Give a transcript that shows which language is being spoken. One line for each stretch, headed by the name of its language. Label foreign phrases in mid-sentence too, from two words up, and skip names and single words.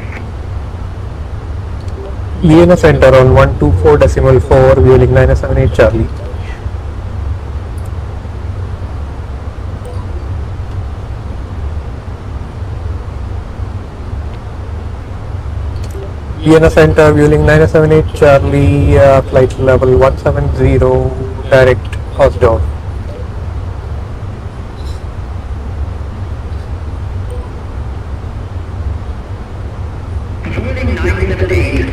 English: Vienna Center on 124.4, Vueling 978 Charlie. Vienna Center, Vueling 978 Charlie, flight level 170, direct Osdorf. Vueling 978.